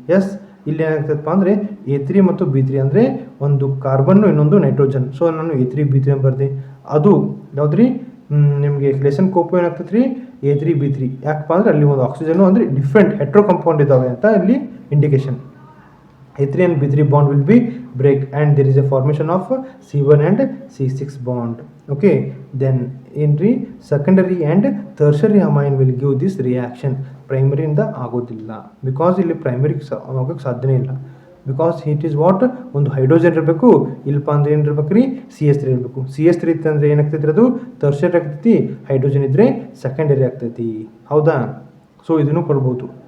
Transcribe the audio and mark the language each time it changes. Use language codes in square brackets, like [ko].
[kn] S, ಇಲ್ಲಿ ಏನಾಗ್ತೈತಪ್ಪ ಅಂದರೆ A3 ಮತ್ತು B3 ಅಂದರೆ ಒಂದು ಕಾರ್ಬನ್ನು ಇನ್ನೊಂದು ನೈಟ್ರೋಜನ್. ಸೊ ನಾನು A3 B3 ಅಂತ ಬರ್ದೆ. ಅದು ಯಾವುದ್ರಿ ನಿಮಗೆ ಕ್ಲೈಸೆನ್ಕೋಪ್ ಏನಾಗ್ತೈತೆ ರೀ, A3B3. ಯಾಕಪ್ಪ ಅಂದರೆ ಅಲ್ಲಿ ಒಂದು ಆಕ್ಸಿಜನು ಅಂದರೆ ಡಿಫ್ರೆಂಟ್ ಹೆಟ್ರೋ ಕಂಪೌಂಡ್ ಇದ್ದಾವೆ ಅಂತ ಇಲ್ಲಿ indication. [en] A3 and B3 bond will be break and there is a formation of C1 and C6 bond. Okay, then in secondary and tertiary amine will give this reaction. [kn] Primary ಇಂದ ಆಗೋದಿಲ್ಲ, because ಇಲ್ಲಿ primary ಆಗೋಕ್ಕೆ ಸಾಧ್ಯನೇ ಇಲ್ಲ. [en] because it is what [kn] ಒಂದು hydrogen ಇರಬೇಕು, ಇಲ್ಲಪ್ಪ ಅಂದ್ರೆ ಏನು ಇರ್ಬೇಕು ರೀ, CH3 ಇರಬೇಕು. CH3 ಇತ್ತಂದ್ರೆ ಏನಾಗ್ತೈತಿ, ಅದು ಟರ್ಷರಿ ಆಗ್ತೈತಿ. ಹೈಡ್ರೋಜನ್ ಇದ್ದರೆ ಸೆಕೆಂಡರಿ ಆಗ್ತೈತಿ. ಹೌದಾ? ಸೊ ಇದನ್ನು ಕೊಡ್ಬೋದು.